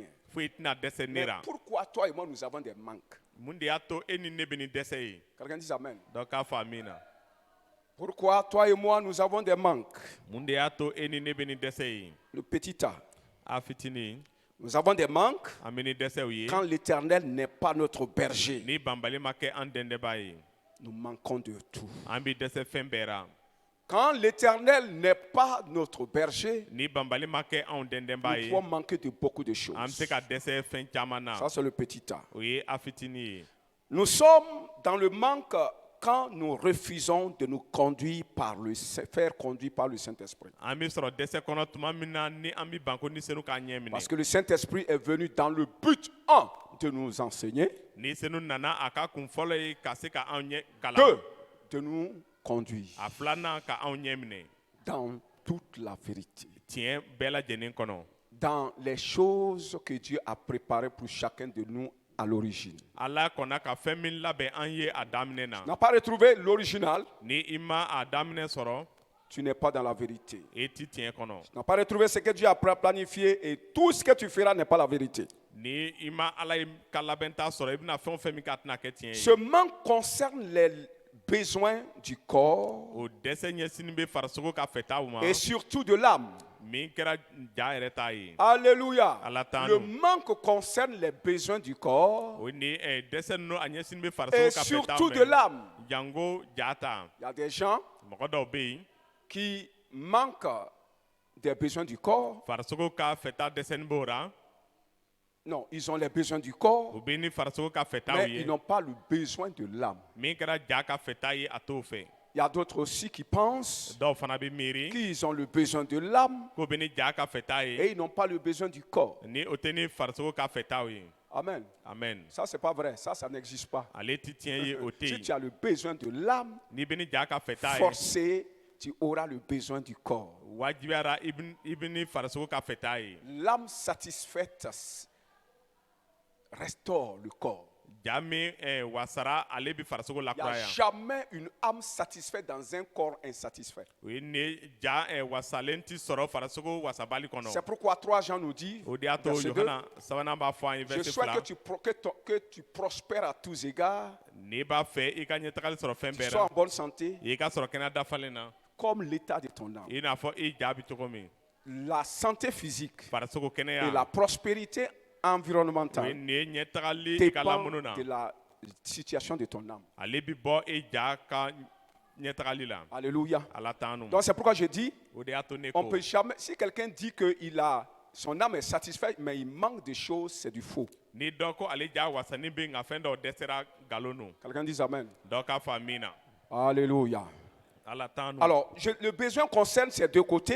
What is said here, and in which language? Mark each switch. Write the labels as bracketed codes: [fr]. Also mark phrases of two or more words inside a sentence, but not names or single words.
[bm] foyi tɛna dɛsɛ ne [fr] Mais [bm] la. [fr] pourquoi toi et moi nous avons des manques? [bm] mun de y'a to e ni ne bɛ ni dɛsɛ ye. [fr] Quelqu'un dit Amen. [bm] dɔ k'a fɔ min na. [fr] Pourquoi toi et moi nous avons des manques? [bm] mun de y'a to e ni ne bɛ ni dɛsɛ ye. [fr] Le petit A. [bm] a fitinin. [fr] Nous avons des manques [bm] an bɛ ni dɛsɛw ye. [fr] quand l'Éternel n'est pas notre berger. [bm] ni banbali ma kɛ an dɛndɛnba ye. [fr] Nous manquons de tout. [bm] an bɛ dɛsɛ fɛn bɛɛ la. [fr] Quand l'Éternel n'est pas notre berger, [bm] ni banbali ma kɛ anw dɛndɛnba [fr] nous [bm] ye. [fr] pouvons manquer de beaucoup de [bm] an bɛ [fr] choses. [bm] se ka dɛsɛ fɛn caman na. [fr] Ça, c'est le petit A. [bm] o ye a fitinin ye. [fr] Nous sommes dans le manque quand nous refusons de nous conduire faire conduire par le Saint-Esprit. [bm] an bɛ sɔrɔ dɛsɛ kɔnɔ tuma min na ni an bɛ ban ko ni senu k'an ɲɛ [fr] Parce [bm] minɛ. [fr] que le Saint-Esprit est venu dans le but, un, de nous enseigner, [bm] ni senu nana a ka kun fɔlɔ ye ka se ka anw ɲɛ kalan. [fr] deux, de nous conduire [bm] a filanan ka anw ɲɛ minɛ. [fr] dans toute la vérité, [bm] tiɲɛ bɛɛ lajɛlen kɔnɔ. [fr] dans les choses que Dieu a préparées pour chacun de nous à l'origine. [bm] ala kɔnna ka fɛn min labɛn an ye a daminɛ na. [fr] Tu n'as pas retrouvé l'original, [bm] ni i ma a daminɛ sɔrɔ. [fr] tu n'es pas dans la vérité. [bm] e ti tiɲɛ kɔnɔ. [fr] Tu n'as pas retrouvé ce que Dieu a planifié et tout ce que tu feras n'est pas la vérité. [bm] ni i ma ala ye ka labɛn ta sɔrɔ i bɛna fɛn o fɛn min k'a tɛna kɛ tiɲɛ [fr] Ce [bm] ye. [fr] manque concerne les besoins du corps [bm] o dɛsɛ ɲɛsinin bɛ farisogo ka fɛtaw ma. [fr] et surtout de l'âme. [bm] min kɛra ja yɛrɛ ta ye. [fr] Alléluia. [bm] Ala t'en [fr] Le [bm] nous. [fr] manque concerne les besoins du corps [bm] o ni dɛsɛ ninnu a ɲɛsinin bɛ [fr] et [bm] farisogo ka [fr] surtout [bm] fɛtaw [fr] de l'âme. [bm] jango ja ta. [fr] Il y a des gens [bm] mɔgɔ dɔw bɛ yen. [fr] qui manquent des besoins du corps. [bm] farisogo ka fɛta dɛsɛnin b'o la. [fr] Non, ils ont les besoins du corps, [bm] o bɛ ni farisogo ka fɛtaw [fr] mais [bm] ye. [fr] ils n'ont pas le besoin de l'âme. [bm] min kɛra ja ka fɛta ye a t'o fɛ. [fr] Il y a d'autres aussi qui pensent [bm] dɔw fana bɛ miiri. [fr] qu'ils ont le besoin de l'âme [bm] k'o bɛ ni ja ka fɛta ye. [fr] et ils n'ont pas le besoin du corps. [bm] ni o tɛ ni farisogo ka fɛtaw ye. [fr] Amen. [bm] amen. [fr] Ça, c'est pas vrai. Ça n'existe pas. [bm] ale ti tiɲɛ ye o tɛ [fr] Si [bm] yen. [fr] tu as le besoin de l'âme, [bm] n'i bɛ ni ja ka fɛta ye. [fr] forcé, tu auras le besoin du corps. [bm] wajibiyara i bɛ ni farisogo ka fɛta ye. [fr] L'âme satisfaite restaure le corps. [bm] ja min wasara ale bi farisogo [fr] Il n'y a [bm] lakuraya. [fr] jamais une âme satisfaite dans un corps insatisfait. [bm] O ye ni ja wasalen ti sɔrɔ farisogo wasabali kɔnɔ. [fr] C'est pourquoi 3 Jean nous dit, [bm] O de y'a to [fr] verset 2, [bm] Yohana sabanan b'a fɔ an ye [fr] je verset souhaite [bm] fila. [fr] que tu prospères à tous égards, [bm] N'i b'a fɛ i ka ɲɛtagali sɔrɔ fɛn [fr] tu [bm] bɛɛ [fr] sois en [bm] la. [fr] bonne santé, [bm] I ka sɔrɔ kɛnɛya dafalen na. [fr] comme l'état de ton âme. [bm] I n'a fɔ i ja bi cogo min. [fr] La santé physique [bm] Farisogo [fr] et [bm] kɛnɛya. [fr] la prospérité [bm] O ye [fr] environnementale [bm] nin ye ɲɛtagali i ka [fr] dépend [bm] lamunu na. [fr] de la situation de ton âme. [bm] Ale bi bɔ i ja ka ɲɛtagali la. [fr] Alléluia. [bm] Ala t'an nu. [fr] Donc c'est pourquoi je dis, [bm] O de y'a to ne [fr] on [bm] ko. [fr] peut jamais, si quelqu'un dit que son âme est satisfaite, mais il manque de choses, c'est du faux. [bm] Ni dɔ ko ale ja wasani bɛ nka fɛn dɔw dɛsɛra nkalon nu. [fr] Quelqu'un dit Amen. [bm] Dɔ k'a fɔ min na. [fr] Alléluia. [bm] Ala t'an nu. [fr] Alors, le besoin concerne ces deux côtés.